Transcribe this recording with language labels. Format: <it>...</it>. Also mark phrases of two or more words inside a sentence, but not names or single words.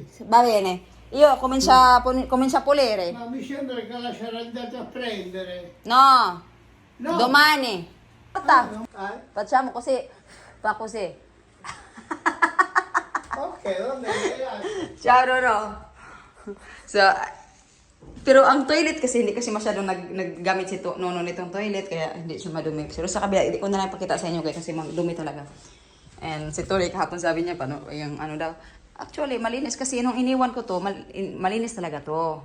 <it>Va bene. Io comincio a pulire. Ma mi sembra che la sarà andata a prendere. No. No. Domani. Aspetta. Facciamo così. Fa così. Ok, va bene, grazie. Ciao, Roro.</it> <tl>So, pero ang toilet kasi hindi kasi masyadong naggamit si Nono nitong toilet kaya hindi siya madumi. Pero sa kabila, hindi ko na lang pakita sa inyo kasi dumi talaga. And si Tori kahapon sabi niya paano yung ano daw. Actually, malinis kasi nung iniwan ko to, malinis talaga to.</tl>